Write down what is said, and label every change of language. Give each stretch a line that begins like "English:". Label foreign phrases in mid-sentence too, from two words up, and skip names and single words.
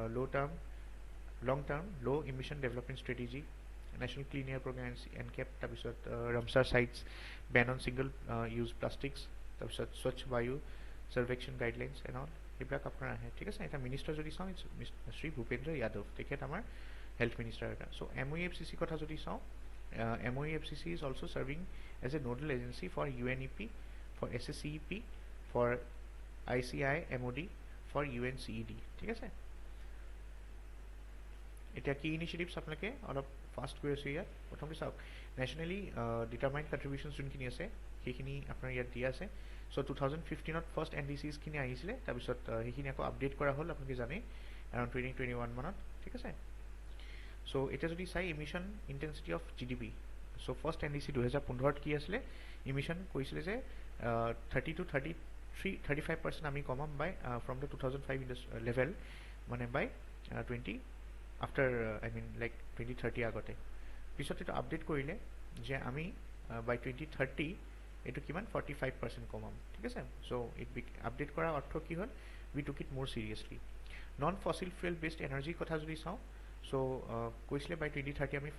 English: long term low emission development strategy national clean air programme NCAP তাৰপিছত Ramsar sites ban on single use plastics তাৰপিছত Swachh Vayu Survekshan guidelines and all
Assamese: সেইবিলাক আপোনাৰ আহে ঠিক আছে এটা
English: মিনিষ্টাৰ
Assamese: যদি চাওঁ
English: শ্ৰী ভূপেন্দ্ৰ যাদৱ
Assamese: তেখেত আমাৰ
English: health minister এটা চ' MOEFCC
Assamese: কথা যদি চাওঁ
English: MOEFCC is also serving as a nodal agency for UNEP, for SSCEP, for ICI MOD, for UNCED
Assamese: ঠিক আছে এতিয়া কি ইনিচিয়েটিভছ আপোনালোকে অলপ ফাষ্ট গৈ আছোঁ ইয়াত প্ৰথমতে চাওক
English: nationally determined contributions
Assamese: যোনখিনি আছে সেইখিনি আপোনাৰ ইয়াত দিয়া আছে চ' 2015ত ফাৰ্ষ্ট NDCsখিনি আহিছিলে তাৰপিছত সেইখিনি আকৌ আপডেট কৰা হ'ল আপোনালোকে জানে এৰাউণ্ড 2021 মানত ঠিক আছে চ' এতিয়া যদি চাই
English: emission intensity of GDP so first NDC
Assamese: 2015ত কি আছিলে ইমিশ্যন কৈছিলে যে 30 to 35% আমি কমাম
English: by from the 2005
Assamese: লেভেল মানে
English: by 20 after I mean like 2030
Assamese: আগতে পিছত এইটো আপডেট কৰিলে যে আমি বাই 2030 এইটো কিমান 45% কমাম ঠিক আছে চ' আপডেট কৰাৰ অৰ্থ কি হ'ল
English: we took it more seriously non fossil fuel based
Assamese: এনাৰ্জিৰ কথা যদি চাওঁ চ' কৈছিলে বাই 2030 আমি